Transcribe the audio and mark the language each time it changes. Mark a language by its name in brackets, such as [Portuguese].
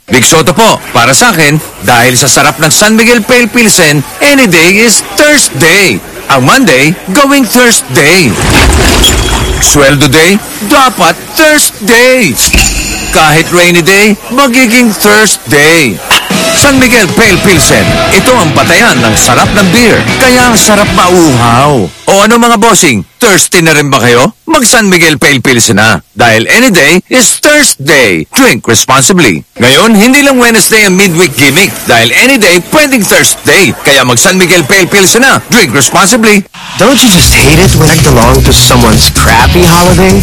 [Filipino] Big Soto po, para sa akin, dahil sa sarap ng San Miguel Pale Pilsen, [English] any day is Thursday. Ang Monday, going Thursday. Sweldo day, dapat Thursday. Kahit rainy day, magiging Thursday. [Filipino] San Miguel Pale Pilsen, ito ang patayan ng sarap ng beer, kaya ang sarap mauhaw. O ano mga bossing, thirsty na rin ba kayo? Mag San Miguel Pale Pilsen na, dahil [English] any day is Thursday. Drink responsibly. [Filipino] Ngayon, hindi lang Wednesday ang midweek gimmick, dahil any day, pwedeng Thursday. Kaya mag San Miguel Pale Pilsen na, [English] drink responsibly. Don't you just hate it when I belong to someone's crappy holiday?